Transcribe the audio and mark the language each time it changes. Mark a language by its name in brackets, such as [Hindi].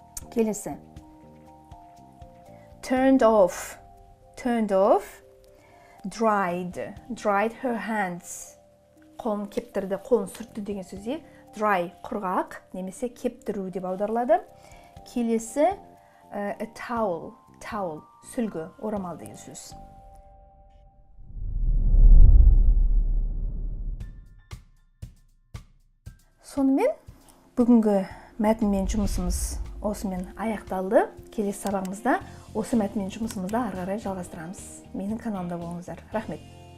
[Kazakh] Келесі. [English] Turned off. Turned off. Dried. Dried her hands. [Kazakh] Қолын кептірді, қолын сүртті деген сөзде. Dry құрғақ немесе кептіру деп аударылады. Келесі [English] a towel. [Kazakh] Towel сүлгі, орамал деген сөз. Сонымен бүгінгі мәтінмен жұмысымыз осымен аяқталды. Келесі сабағымызда осы мәтінмен жұмысымызды ары қарай жалғастырамыз. Менің каналымда болыңыздар. Рахмет.